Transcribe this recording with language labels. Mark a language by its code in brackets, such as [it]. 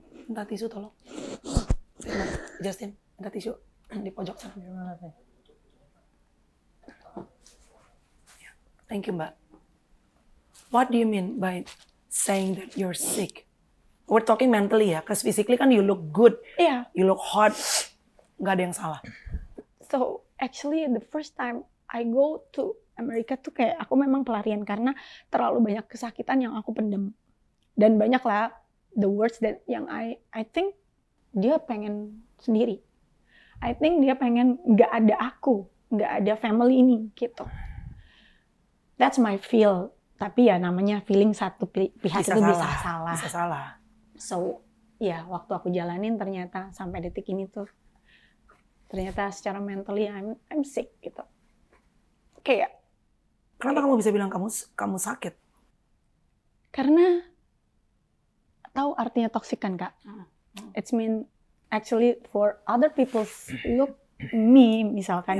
[id] Minta tisu tolong. Justin, minta tisu di pojok sana. [en] Thank you, Mbak. What do you mean by saying that you're sick? We're talking mentally ya, because physically kan you look good, Yeah. you look hot, [id] nggak ada yang salah. [en] So actually the first time I go to [id] Amerika tuh kayak aku memang pelarian karena terlalu banyak kesakitan yang aku pendem. Dan banyak lah [en] the words that [id] yang [en] I think [id] dia pengen sendiri. [en] I think [id] dia pengen nggak ada aku, nggak ada family ini gitu. [en] That's my feel. [id] Tapi ya namanya feeling satu pihak itu bisa salah. Bisa salah. So ya waktu aku jalanin ternyata sampai detik ini tuh ternyata secara mentally [en] I'm sick [id] gitu. Kayak Kenapa kamu bisa bilang kamu sakit? karena tahu artinya toxic kan Kak? [en] It's mean actually for other people's look me misalkan